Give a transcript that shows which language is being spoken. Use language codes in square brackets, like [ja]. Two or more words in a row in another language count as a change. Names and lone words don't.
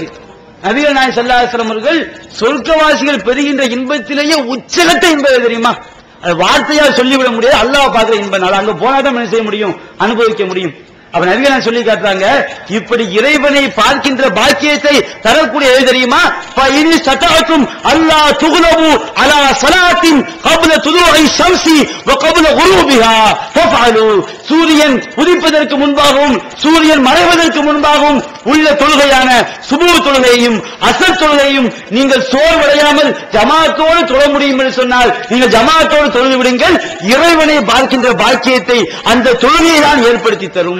[ta] நபிகள் நாயகம் ஸல்லல்லாஹு அலைஹி வஸல்லம் அவர்கள் சொர்க்கவாசிகள் பெறுகின்ற இன்பத்திலேயே உச்சகட்ட இன்பம் தெரியுமா? அது வார்த்தையால் சொல்லிவிட முடியாது. அல்லாஹ் பார்க்கிற இன்பம். அங்க போனாதான் என்ன செய்ய முடியும், அனுபவிக்க முடியும். அப்ப நபிகள் சொல்லி காட்டுறாங்க, இப்படி இறைவனை பார்க்கின்ற பாக்கியத்தை தரக்கூடிய எது தெரியுமா? [ar] فإن استطعتم ألا تغلبوا على صلاة قبل طلوع الشمس وقبل غروبها فافعلوا. [ta] சூரியன் உதிப்பதற்கு முன்பாகவும் சூரியன் மறைவதற்கு முன்பாகவும் உள்ள தொழுகையான சுபூஹ் தொழுகையும் அஸர் தொழுகையும் நீங்கள் சோர்வடையாமல் ஜமாஅத்தோடு தொழ முடியும் என்று சொன்னால் நீங்கள் ஜமாஅத்தோடு தொழுது விடுங்கள். இறைவனை பார்க்கின்ற பாக்கியத்தை அந்த தொழுகையை தான் ஏற்படுத்தி தரும்.